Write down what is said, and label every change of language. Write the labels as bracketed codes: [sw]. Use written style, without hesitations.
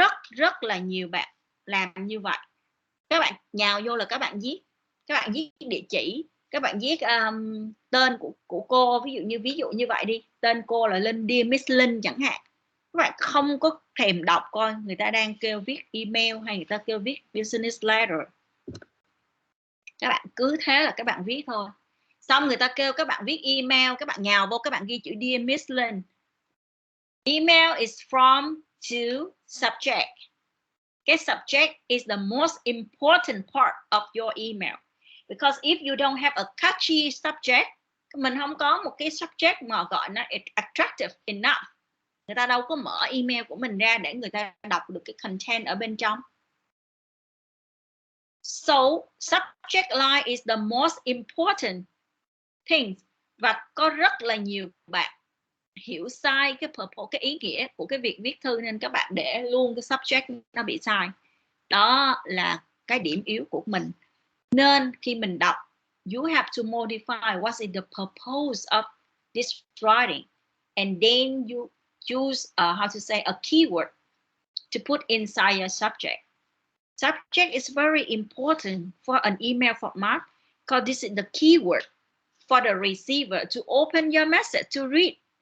[vi] Rất là nhiều bạn làm như vậy. Các bạn nhào vô là các bạn viết địa chỉ, các bạn viết tên của cô, ví dụ như vậy đi, tên cô là Linh, [en] dear Miss Linh [vi] chẳng hạn. Các bạn không có thèm đọc coi người ta đang kêu viết email hay người ta kêu viết business letter. Các bạn cứ thế là các bạn viết thôi. Xong người ta kêu các bạn viết email, các bạn nhào vô, các bạn ghi chữ [en] dear Miss Linh. Email is from to subject. Cái subject is the most important part of your email. Because if you don't have a catchy subject, [vi] mình không có một cái subject mà gọi nó attractive enough, người ta đâu có mở email của mình ra để người ta đọc được cái content ở bên trong. [en] So subject line is the most important thing. [vi] Và có rất là nhiều bạn hiểu sai cái purpose, cái ý nghĩa của cái việc viết thư, nên các bạn để luôn cái subject nó bị sai. Đó là cái điểm yếu của mình. Nên khi mình đọc, [en] you have to modify what is the purpose of this writing, and then you choose how to say a keyword to put inside your subject. Subject is very important for an email format, because this is the keyword for the receiver to open your message to read.